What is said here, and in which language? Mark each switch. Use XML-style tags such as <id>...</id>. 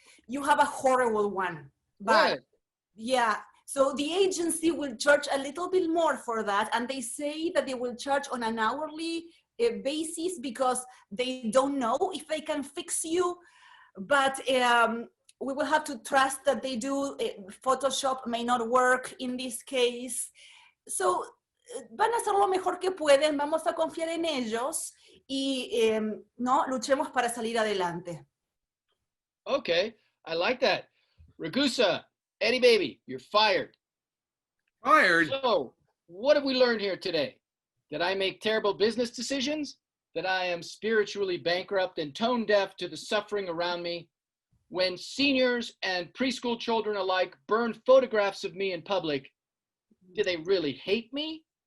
<en>You have a horrible one. But yeah, so the agency will charge a little bit more for that, and they say that they will charge on an hourly basis because they don't know if they can fix you. But we will have to trust that they do. Photoshop may not work in this case.</en> <es>So van a hacer lo mejor que pueden, vamos a confiar en ellos y no luchemos para salir adelante.</es> <en>Okay, I like that. Ragusa, Eddie Baby, you're fired. Fired? So, what have we learned here today? That I make terrible business decisions? That I am spiritually bankrupt and tone deaf to the suffering around me? When seniors and preschool children alike burn photographs of me in public, do they really hate me?</en>